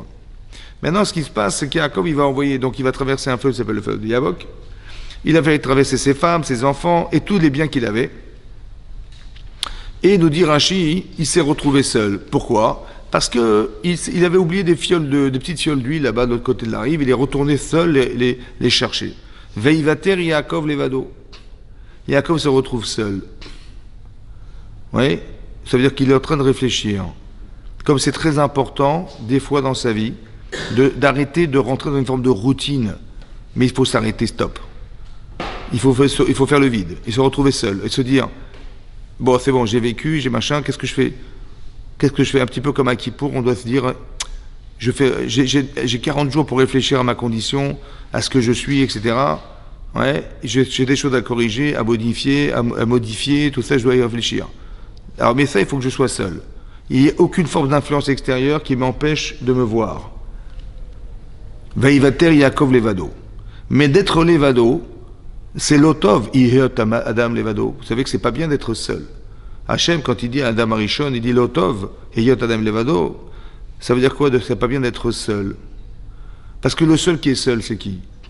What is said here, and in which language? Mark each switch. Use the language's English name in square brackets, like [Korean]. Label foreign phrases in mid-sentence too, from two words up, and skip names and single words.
[French] Maintenant, ce qui se passe, c'est qu'Yaakov, il va envoyer, donc il va traverser un fleuve qui s'appelle le fleuve de Yabok. Il a fait traverser ses femmes, ses enfants et tous les biens qu'il avait. Et nous dit Rashi, il s'est retrouvé seul. Pourquoi? Parce qu'il avait oublié des petites fioles d'huile là-bas de l'autre côté de la rive. Il est retourné seul les chercher. [Hebrew] ויותר יעקב לבדו. [French] Yaakov se retrouve seul. Oui, ça veut dire qu'il est en train de réfléchir. Comme c'est très important, des fois dans sa vie, d'arrêter de rentrer dans une forme de routine. Mais il faut s'arrêter, stop. Il faut faire le vide. Et se retrouver seul. Et se dire, bon, c'est bon, j'ai vécu, j'ai machin, qu'est-ce que je fais? Qu'est-ce que je fais? Un petit peu comme à Kippour, on doit se dire, j'ai 40 jours pour réfléchir à ma condition, à ce que je suis, etc. Ouais, j'ai des choses à corriger, à modifier, tout ça, je dois y réfléchir. Alors, mais ça, il faut que je sois seul. Il n'y a aucune forme d'influence extérieure qui m'empêche de me voir. [Hebrew] ויותר יעקב לבדו. [French] Mais d'être levado, c'est [Hebrew] לא טוב, אדם לבדו. [French] Vous savez que c'est pas bien d'être seul. Hachem, quand il dit à [Hebrew] אדם הראשון, [French] il dit [Hebrew] לא טוב, היות אדם לבדו. [French] Ça veut dire quoi? C'est pas bien d'être seul. Parce que le seul qui est seul, c'est qui?